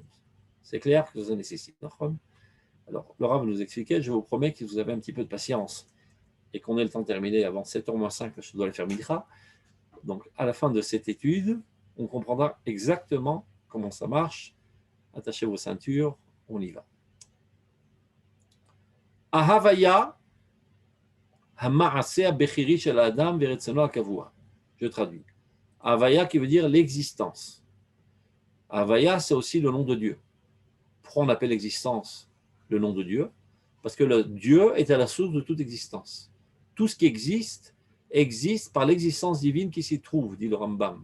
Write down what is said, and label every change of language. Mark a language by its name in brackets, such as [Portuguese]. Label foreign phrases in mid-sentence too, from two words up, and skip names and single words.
[French] C'est clair que ça nécessite. Alors, Laura va nous expliquer, je vous promets que vous avez un petit peu de patience et qu'on ait le temps de terminer avant 7h moins 5, je dois aller faire Midra. Donc, à la fin de cette étude, on comprendra exactement comment ça marche. Attachez vos ceintures, on y va. [Hebrew] ההוויה המעשה בחירי של אדם ורצונו הקבוע. [French] Je traduis. Ahavaya qui veut dire l'existence. Ahavaya, c'est aussi le nom de Dieu. Pourquoi on appelle l'existence le nom de Dieu? Parce que le Dieu est à la source de toute existence. Tout ce qui existe, existe par l'existence divine qui s'y trouve, dit le Rambam.